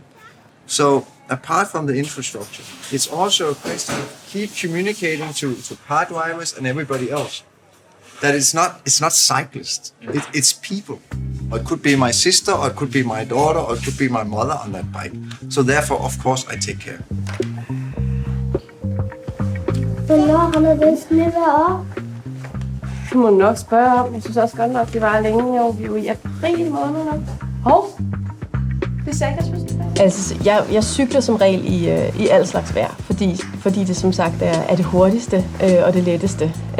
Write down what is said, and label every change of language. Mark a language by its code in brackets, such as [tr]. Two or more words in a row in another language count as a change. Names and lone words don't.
[en] So apart from the infrastructure, it's also a question of keep communicating to car drivers and everybody else that it's not cyclists, it's people. Or it could be my sister, or it could be my daughter, or it could be my mother on that bike. So therefore, of course, I take care. [da] Hvornår holder det snevejr op? Det må du nok spørge om. Jeg synes også godt nok, det var længe. Jo, vi er jo i april måned nok. Hov, det sagde jeg, synes det. Altså, jeg cykler som regel i al slags vejr, fordi det som sagt er det hurtigste og det letteste.